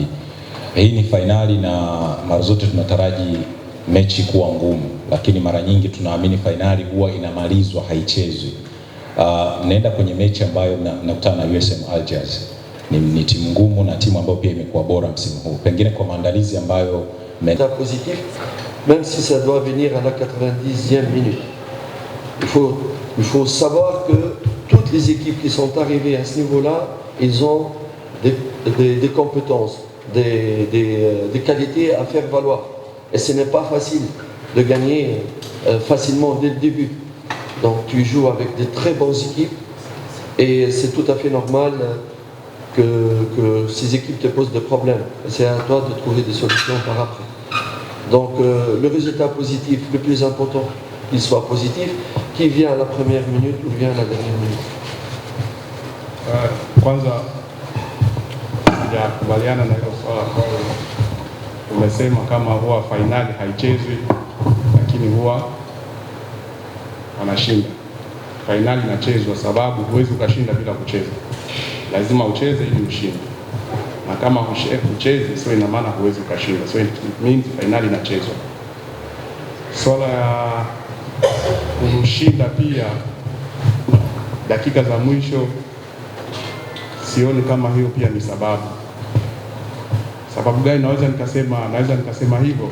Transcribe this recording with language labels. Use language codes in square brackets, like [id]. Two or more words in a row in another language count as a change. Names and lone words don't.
[sw] Hii ni fainali na mara zote tunataraji mechi kuwa ngumu, lakini mara nyingi tunaamini fainali huwa inamalizwa, haichezwi. Mnaenda kwenye mechi ambayo mnakutana na USM Alger. Ni timu ngumu na timu ambayo pia imekuwa bora msimu huu. Pengine kwa maandalizi ambayo [fr] positif, même si ça doit venir à la 90e minute. Il faut savoir que toutes les équipes qui sont arrivées à ce niveau-là, ils ont des compétences, des qualités à faire valoir. Et ce n'est pas facile de gagner facilement dès le début. Donc tu joues avec de très bonnes équipes et c'est tout à fait normal que ces équipes te posent des problèmes. C'est à toi de trouver des solutions par après. Donc le résultat positif, le plus important, qu'il soit positif, qui vient à la première minute ou vient à la dernière minute. [sw] Kwanza sijakubaliana na hilo swala ambalo umesema kama huwa fainali haichezwi, lakini lakini huwa wanashinda. Fainali inachezwa sababu huwezi ukashinda bila kucheza, lazima ucheze ili ushinde, na kama ucheze sio ina maana huwezi ukashinda. [en] So it means [sw] fainali inachezwa. Swala ya kushinda pia dakika za mwisho, sioni kama hiyo pia ni sababu. Sababu gani naweza nikasema hivyo?